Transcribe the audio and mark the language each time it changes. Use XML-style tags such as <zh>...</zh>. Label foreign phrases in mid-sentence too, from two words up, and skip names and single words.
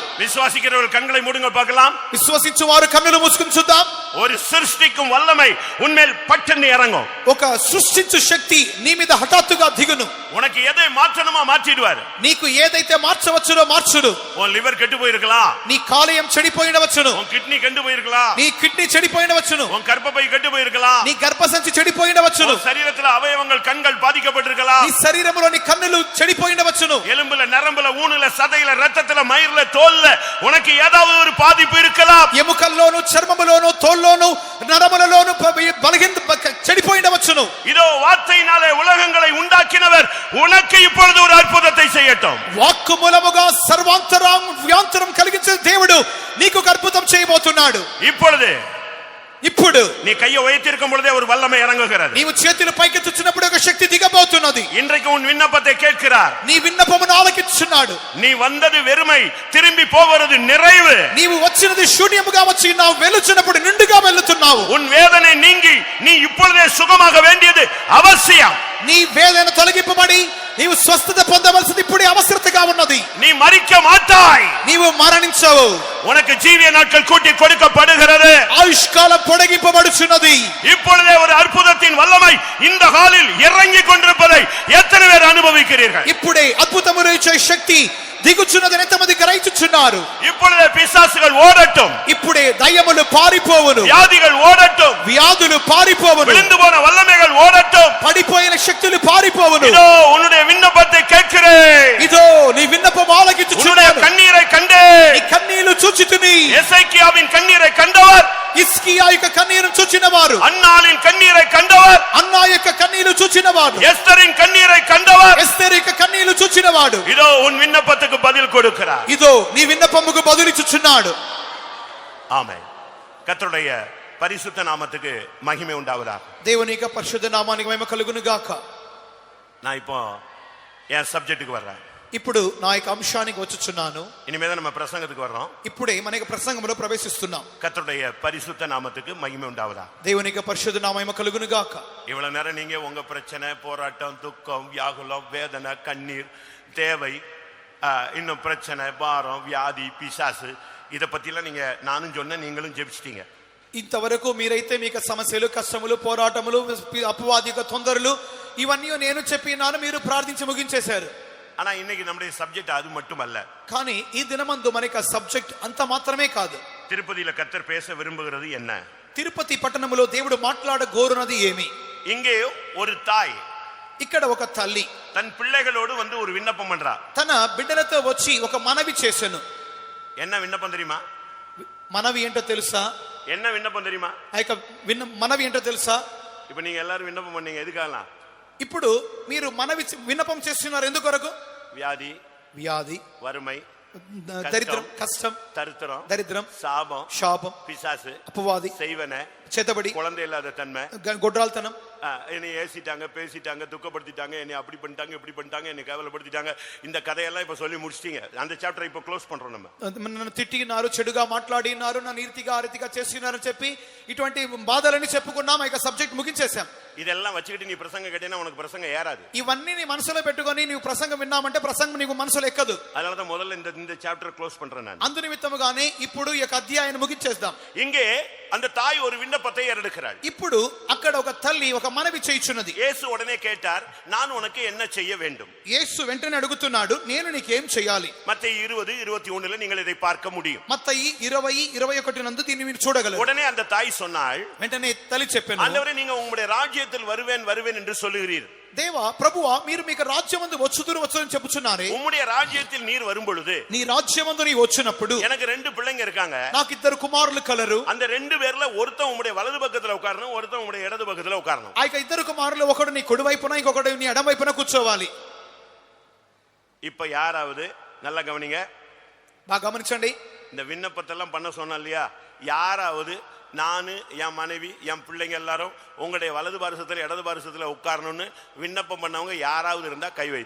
<ta>விசுவாசிக்கிறவர்கள் கண்களை மூடுங்க பார்க்கலாம்.</ta> <te>విశ్వసించువారు కన్నులు మూసుకుని చూద్దాం.</te> <ta>ஒரு சிருஷ்டிக்கும் வல்லமை உன்மேல் பட்டென்று இறங்கும்.</ta> <te>ఒక సృష్టించు శక్తి నీ మీద హఠాత్తుగా దిగును.</te> <ta>உனக்கு எதை மாற்றணுமா மாற்றிடுவார்.</ta> <te>నీకు ఏదైతే మార్చవచ్చునో మార్చుడు.</te> <ta>உன் லிவர் கெட்டு போயிருக்கலாம்,</ta> <te>నీ కాలేయం చెడిపోయినవచ్చును,</te> <ta>உன் கிட்னி கெட்டு போயிருக்கலாம்,</ta> <te>నీ కిడ్నీ చెడిపోయినవచ్చును,</te> <ta>உன் கர்ப்பப்பை கெட்டு போயிருக்கலாம்,</ta> <te>నీ గర్భసంచి చెడిపోయినవచ్చును,</te> <ta>சரீரத்தில் அவயவங்கள் கண்கள் பாதிக்கப்பட்டிருக்கலாம்,</ta> <te>నీ శరీరములో నీ కన్నులు చెడిపోయినవచ్చును,</te> <ta>எலும்புல நரம்புல ஊனுல சதையில ரத்தத்துல மயிர்ல தோல்ல உனக்கு ஏதாவது ஒரு பாதிப்பு இருக்கலாம்.</ta> <te>ఎముకల్లోను చర్మములోను తోల్లోను నరములలోను బలహీన చెడిపోయినవచ్చును.</te> <ta>இதோ வார்த்தையினாலே உலகங்களை உண்டாக்கினவர் உனக்கு இப்பொழுது ஒரு அற்புதத்தை செய்யட்டும்.</ta> <te>వాక్కు మూలముగా సర్వాంతరం కలిగించే దేవుడు నీకు ఒక అద్భుతం చేయబోతున్నాడు. ఇప్పుడు</te> <ta>நீ கையை உயர்த்திருக்கும் பொழுதே ஒரு வல்லமை இறங்குகிறது.</ta> <te>నీవు చేతులు పైకెత్తుచున్నప్పుడు ఒక శక్తి దిగబోతున్నది.</te> <ta>இன்றைக்கு உன் விண்ணப்பத்தை கேட்கிறார்.</ta> <te>నీ విన్నపమును ఆలకించుచున్నాడు.</te> <ta>நீ வந்தது வெறுமை, திரும்பி போவது நிறைவு.</ta> <te>నీవు వచ్చినది శూన్యముగా వచ్చి ఉన్నావు, వెలుచున్నప్పుడు నిండుగా వెళ్తున్నావు.</te> <ta>உன் வேதனை நீங்கி நீ இப்பொழுதே சுகமாக வேண்டியது அவசியம்.</ta> <te>నీ వేదన తొలగింపబడి నీవు స్వస్థత పొందవలసింది ఇప్పుడే అవసరతగా ఉన్నది.</te> <ta>நீ மரிக்க மாட்டாய்,</ta> <te>నీవు మరణించవు.</te> <ta>உனக்கு ஜீவிய நாட்கள் கூட்டி கொடுக்கப்படுகிறது,</ta> <te>ఆయుష్కాలం పొడిగింపబడుచున్నది.</te> <ta>இப்பொழுதே ஒரு அற்புதத்தின் வல்லமை இந்த ஹாலில் இறங்கி கொண்டிருப்பதை எத்தனை பேர் அனுபவிக்கிறீர்கள்?</ta> <te>ఇప్పుడే అద్భుతములు ఇచ్చే శక్తి దిగుచున్నదని ఎంతమంది గ్రహించుచున్నారు?</te> <ta>இப்பொழுதே பிசாசுகள் ஓடட்டும்,</ta> <te>ఇప్పుడే దయ్యములు పారిపోవును,</te> <ta>வியாதிகள் ஓடட்டும்,</ta> <te>వ్యాధులు పారిపోవును,</te> <ta>விழுந்து போன வல்லமைகள் ஓடட்டும்,</ta> <te>పడిపోయిన శక్తులు పారిపోవును.</te> <ta>இதோ உன்னுடைய விண்ணப்பத்தை கேட்கிறேன்,</ta> <te>ఇదో నీ విన్నపం ఆలకించుచున్నాను.</te> <ta>கண்ணீரை கண்டேன்,</ta> <te>నీ కన్నీళ్లు చూచితిని.</te> <ta>எசேக்கியாவின் கண்ணீரை கண்டவர்,</ta> <te>ఇస్కియా యొక్క కన్నీరును చూచినవారు,</te> <ta>அன்னாளின் கண்ணீரை கண்டவர்,</ta> <te>అన్నా యొక్క కన్నీళ్లు చూచినవాడు,</te> <ta>எஸ்தரின் கண்ணீரை கண்டவர்,</ta> <te>ఎస్తేరు యొక్క కన్నీళ్లు చూచినవాడు.</te> <ta>இதோ உன் விண்ணப்பத்துக்கு பதில் கொடுக்கிறார்.</ta> <te>ఇదో నీ విన్నపముకు బదులిచ్చుచున్నాడు.</te> <ta>ஆமென். கர்த்தருடைய பரிசுத்த நாமத்துக்கு மகிமை உண்டாவதாக.</ta> <te>దేవుని యొక్క పరిశుద్ధ నామానికి మహిమ కలుగును గాక.</te> <ta>நான் இப்போ என் சப்ஜெக்ட்டுக்கு வர்றேன்.</ta> <te>ఇప్పుడు నా యొక్క అంశానికి వచ్చుచున్నాను.</te> <ta>இனிமேதான் நம்ம பிரசங்கத்துக்கு வர்றோம்.</ta> <te>ఇప్పుడే మన యొక్క ప్రసంగంలో ప్రవేశిస్తున్నాం.</te> <ta>கர்த்தருடைய பரிசுத்த நாமத்துக்கு மகிமை உண்டாவதாக.</ta> <te>దేవుని యొక్క పరిశుద్ధ నామ మహిమ కలుగును గాక.</te> <ta>இவ்வளவு நேரம் நீங்க உங்க பிரச்சனை, போராட்டம், துக்கம், வியாகுலம், வேதனை, கண்ணீர், தேவை, இன்னும் பிரச்சனை, பாரம், வியாதி, பிசாசு, இத பத்திலாம் நீங்க நானும் சொன்ன நீங்களும் ஜெபிச்சிட்டீங்க.</ta> <te>ఇంతవరకు మీరైతే మీకు సమస్యలు, కష్టములు, పోరాటములు, అపవాది యొక్క తొందరలు ఇవన్నీ నేను చెప్పినాను, మీరు ప్రార్థించి ముగించేశారు.</te> <ta>ஆனா இன்னைக்கு நம்முடைய சப்ஜெக்ட் அது மட்டுமல்ல.</ta> <te>కానీ ఈ దినమందు మనకి సబ్జెక్ట్ అంత మాత్రమే కాదు.</te> <ta>திருப்பதியில கர்த்தர் பேச விரும்புகிறது என்ன?</ta> <te>తిరుపతి పట్టణములో దేవుడు మాట్లాడ గోరునది ఏమి?</te> <ta>இங்கே ஒரு தாய்,</ta> <te>ఇక్కడ ఒక తల్లి</te> <ta>தன் பிள்ளைகளோடு வந்து ஒரு விண்ணப்பம் பண்றா.</ta> <te>తన బిడ్డలతో వచ్చి ఒక మనవి చేసెను.</te> <ta>என்ன விண்ணப்பம் தெரியுமா?</ta> <te>మనవి ఏంటో తెలుసా?</te> <ta>என்ன விண்ணப்பம் தெரியுமா?</ta> <te>ఆ యొక్క మనవి ఏంటో తెలుసా?</te> <ta>இப்ப நீங்க எல்லாரும் விண்ணப்பம் பண்ணீங்க, எதுக்காகலாம்?</ta> <te>ఇప్పుడు మీరు విన్నపం చేస్తున్నారు ఎందుకొరకు? వ్యాధి, వ్యాధి,</te> <ta>வறுமை,</ta> <te>దరిద్రం, కష్టం, దరిద్రం, శాపం,</te> <ta>பிசாசு,</ta> <te>అపవాది,</te> <ta>செய்வன,</ta> <te>చేతబడి,</te> <ta>குழந்தை இல்லாத தன்மை,</ta> <te>గొడ్రాల్తనం,</te> <ta>என்னை ஏசிட்டாங்க, பேசிட்டாங்க, துக்கப்படுத்திட்டாங்க, என்னை அப்படி பண்ணிட்டாங்க, இப்படி பண்ணிட்டாங்க, என்னை கேவலப்படுத்திட்டாங்க. இந்த கதையெல்லாம் இப்ப சொல்லி முடிச்சிட்டீங்க. அந்த சாப்டர் இப்ப க்ளோஸ் பண்றோம். நம்ம</ta> <te>నన్ను తిట్టినారు, చెడుగా మాట్లాడినారు, నన్ను ఈర్తిగా చేసినారని చెప్పి ఇటువంటి బాధలన్నీ చెప్పుకున్నాం. ఇక సబ్జెక్ట్ ముగించేశాం.</te> <ta>இதெல்லாம் வச்சுக்கிட்டு நீ பிரசங்கம் கேட்டீங்கன்னா உனக்கு பிரசங்கம் ஏறாது.</ta> <te>ఇవన్నీ నీ మనసులో పెట్టుకొని నీవు ప్రసంగం విన్నామంటే ప్రసంగం నీకు మనసులో ఎక్కదు.</te> <ta>அதனாலதான் முதல்ல இந்த</ta> <en>chapter close</en> <ta>பண்றேன் நான்.</ta> <te>అందు నిమిత్తముగానే ఇప్పుడు ఈ యొక్క అధ్యాయాన్ని ముగించేద్దాం.</te> <ta>இங்கே அந்த தாய் ஒரு விண்ணப்பத்தை ஏறெடுக்கிறாள்.</ta> <te>ఇప్పుడు అక్కడ ఒక తల్లి ఒక మనవి చేయుచున్నది.</te> <ta>இயேசு உடனே கேட்டார், நான் உனக்கு என்ன செய்ய வேண்டும்?</ta> <te>యేసు వెంటనే అడుగుతున్నాడు, నేను నీకేం చేయాలి?</te> <ta>மத்தேயு 20:21 நீங்கள் இதை பார்க்க முடியும்.</ta> <te>మత్తయి 20:21 నందు దీన్ని మీరు చూడగలరు.</te> <ta>உடனே அந்த தாய் சொன்னாள்,</ta> <te>వెంటనే తల్లి చెప్పాను,</te> <ta>ஆண்டவரே நீங்க உங்களுடைய ராஜ்யத்தில் வருவேன் என்று சொல்லுகிறீர்.</ta> <te>దేవా ప్రభువా, మీరు మీకు రాజ్యమందు వచ్చుని చెప్పుచున్నారే.</te> <ta>உம்முடைய ராஜ்யத்தில் நீர் வரும் பொழுது,</ta> <te>నీ రాజ్యమందు నీ వచ్చినప్పుడు</te> <ta>எனக்கு 2 பிள்ளைங்க இருக்காங்க.</ta> <te>నాకు 2 కుమారులు కలరు.</te> <ta>அந்த 2 பேர்ல ஒருத்தன் உம்முடைய வலது பக்கத்துல உட்காரணும், ஒருத்தன் உம்முடைய இடது பக்கத்துல உட்காரணும்.</ta> <te>ఆ 2 కుమారులు ఒకడు నీ కుడి వైపున ఇంకొకడు నీ ఎడమ వైపున కూర్చోవాలి.</te> <ta>இப்ப யாராவது நல்லா கவனிங்க,</ta> <te>బాగా గమనించండి.</te> <ta>இந்த விண்ணப்பத்தெல்லாம் பண்ண சொன்னா இல்லையா, யாராவது நானு, என் மனைவி, என் பிள்ளைங்க எல்லாரும் உங்களுடைய வலது பாரசத்துல இடது பாரசத்துல உட்காரணும்னு விண்ணப்பம் பண்ணவங்க யாராவது இருந்தா கை வைத்து.</ta>